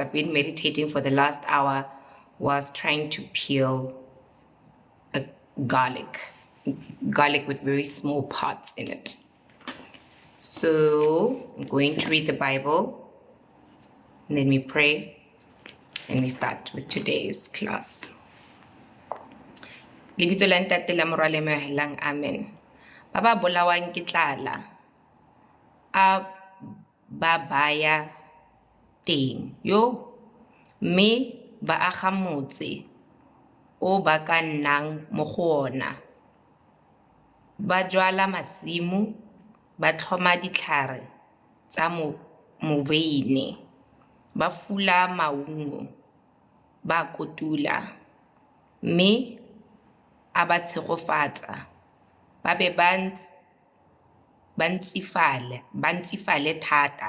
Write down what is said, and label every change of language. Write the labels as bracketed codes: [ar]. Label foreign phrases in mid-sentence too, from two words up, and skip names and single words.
[en] I've been meditating for the last hour whilst trying to peel a garlic with very small parts in it. So I'm going to read the Bible, and then we pray, and we start with today's class. [st] Lebitso la Ntate la Morwa le Moahelang, amen. [tn] Ba ba bolawang ke tlala a ba baya teng yo mme ba aga motse o ba ka nnang mo go ona, ba jwala masimo, ba tlhoma ditlhare tsa mobeine, ba fula maungo, ba kotula, mme a ba tshegofatsa, ba be ba ntsifale thata.